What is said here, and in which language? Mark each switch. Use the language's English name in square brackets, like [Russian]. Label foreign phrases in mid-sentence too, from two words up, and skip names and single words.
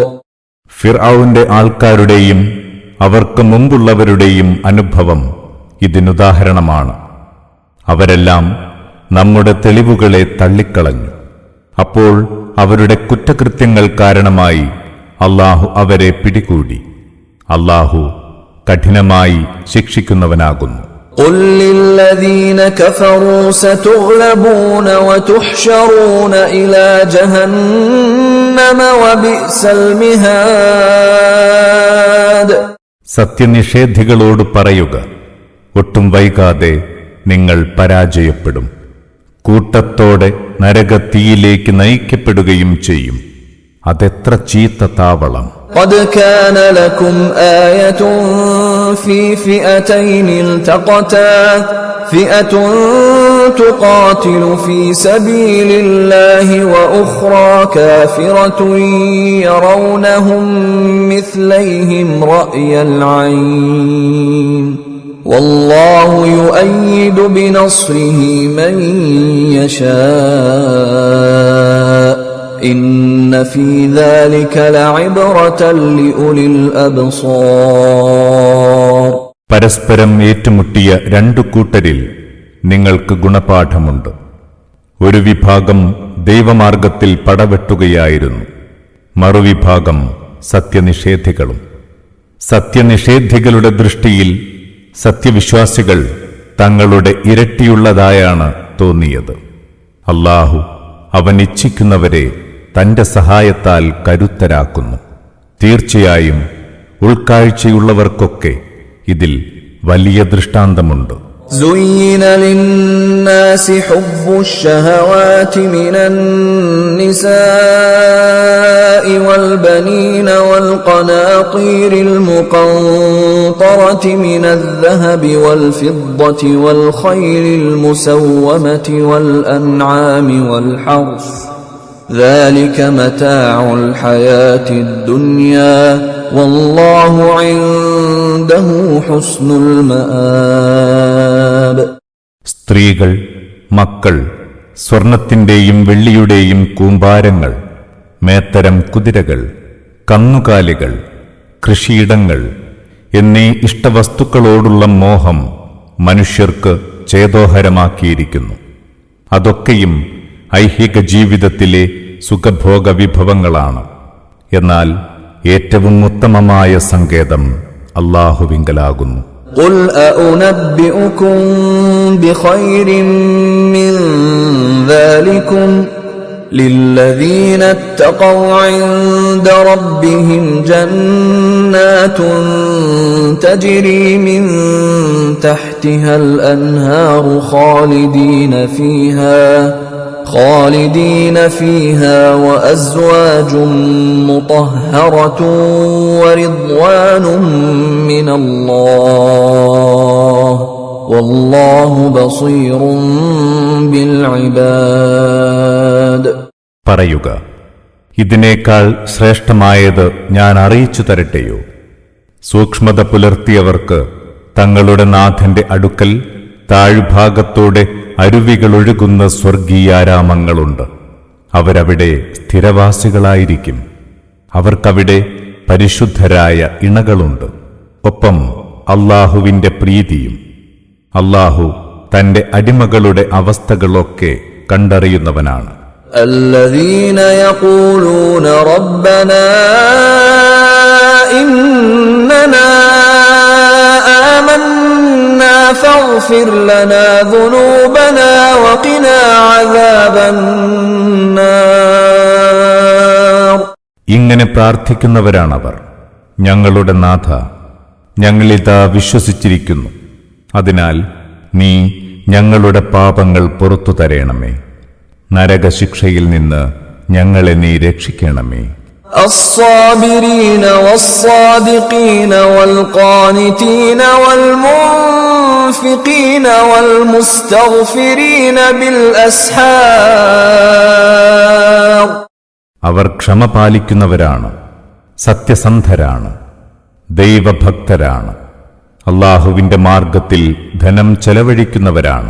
[Malayalam] ഫിർഔന്റെ ആൾക്കാരുടെയും അവർക്ക് മുമ്പുള്ളവരുടെയും അനുഭവം ഇതിനുദാഹരണമാണ്. അവരെല്ലാം നമ്മുടെ തെളിവുകളെ തള്ളിക്കളഞ്ഞു. അപ്പോൾ അവരുടെ കുറ്റകൃത്യങ്ങൾ കാരണമായി അല്ലാഹു അവരെ പിടികൂടി. അല്ലാഹു കഠിനമായി ശിക്ഷിക്കുന്നവനാകുന്നു. [Arabic] قل للذين كفروا ستغلبون وتحشرون إلى جهنم وبئس المهاد. [Malayalam] സത്യനിഷേധികളോട് പറയുക, ഒട്ടും വൈകാതെ നിങ്ങൾ പരാജയപ്പെടും. കൂട്ടത്തോടെ നരകത്തീയിലേക്ക് നയിക്കപ്പെടുകയും ചെയ്യും. അതെത്ര ചീത്ത താവളം. [Arabic] قد كان لكم آية في فئتين التقتا فئة تقاتل في سبيل الله وأخرى كافرة يرونهم مثليهم رأي العين والله يؤيد بنصره من يشاء إن في ذلك لعبرة لأولي الأبصار. [Malayalam] പരസ്പരം ഏറ്റുമുട്ടിയ രണ്ടു കൂട്ടരിൽ നിങ്ങൾക്ക് ഗുണപാഠമുണ്ട്. ഒരു വിഭാഗം ദൈവമാർഗത്തിൽ പടവെട്ടുകയായിരുന്നു, മറുവിഭാഗം സത്യനിഷേധികളും. സത്യനിഷേധികളുടെ ദൃഷ്ടിയിൽ സത്യവിശ്വാസികൾ തങ്ങളുടെ ഇരട്ടിയുള്ളതായാണ് തോന്നിയത്. അല്ലാഹു അവൻ ഇച്ഛിക്കുന്നവരെ തന്റെ സഹായത്താൽ കരുത്തരാക്കുന്നു. തീർച്ചയായും ഉൾക്കാഴ്ചയുള്ളവർക്കൊക്കെ ഇതിൽ വലിയ ദൃഷ്ടാന്തമുണ്ട്. [Arabic] زين للناس حب الشهوات من النساء والبنين والقناطير المقنطرة من الذهب والفضة والخيل المسومة والأنعام والحرث ذلك متاع الحياة الدنيا والله عنده حسن المآب. [Malayalam] സ്ത്രീകൾ, മക്കൾ, സ്വർണത്തിന്റെയും വെള്ളിയുടെയും കൂമ്പാരങ്ങൾ, മേത്തരം കുതിരകൾ, കന്നുകാലികൾ, കൃഷിയിടങ്ങൾ എന്നീ ഇഷ്ടവസ്തുക്കളോടുള്ള മോഹം മനുഷ്യർക്ക് ചേതോഹരമാക്കിയിരിക്കുന്നു. അതൊക്കെയും ഐഹിക ജീവിതത്തിലെ സുഖഭോഗ വിഭവങ്ങളാണ്. എന്നാൽ ഏറ്റവും ഉത്തമമായ സങ്കേതം അല്ലാഹുവിങ്കലാകുന്നു. [Arabic] قل أأنبئكم بخير من ذلكم للذين اتقوا عند ربهم جنات تجري من تحتها الأنهار خالدين فيها وأزواج مطهرة ورضوان من الله والله بصير بالعباد. [Malayalam] പറയുക, ഇതിനേക്കാൾ ശ്രേഷ്ഠമായത് ഞാൻ അറിയിച്ചു തരട്ടെയോ? സൂക്ഷ്മത പുലർത്തിയവർക്ക് തങ്ങളുടെ നാഥന്റെ അടുക്കൽ താഴ്ഭാഗത്തോടെ അരുവികളൊഴുകുന്ന സ്വർഗീയാരാമങ്ങളുണ്ട്. അവരവിടെ സ്ഥിരവാസികളായിരിക്കും. അവർക്കവിടെ പരിശുദ്ധരായ ഇണകളുണ്ട്. ഒപ്പം അല്ലാഹുവിന്റെ പ്രീതിയും. അല്ലാഹു തന്റെ അടിമകളുടെ അവസ്ഥകളൊക്കെ കണ്ടറിയുന്നവനാണ്. [Arabic] الذين يقولون ربنا إننا آمنا فاغفر لنا ذنوبنا وقنا عذاب النار. [Malayalam] ഇങ്ങനെ പ്രാർത്ഥിക്കുന്നവരാണവർ. ഞങ്ങളുടെ നാഥ, ഞങ്ങളിതാ വിശ്വസിച്ചിരിക്കുന്നു. അതിനാൽ നീ ഞങ്ങളുടെ പാപങ്ങൾ പുറത്തു തരേണമേ. നരകശിക്ഷയിൽ നിന്ന് ഞങ്ങളെ നീ രക്ഷിക്കണമേ. [Arabic] الصابرين والصادقين والقانتين والمنفقين والمستغفرين بالأسحار. [Malayalam] അവർ ക്ഷമ പാലിക്കുന്നവരാണ്, സത്യസന്ധരാണ്, ദൈവഭക്തരാണ്, അല്ലാഹുവിന്റെ മാർഗത്തിൽ ധനം ചെലവഴിക്കുന്നവരാണ്.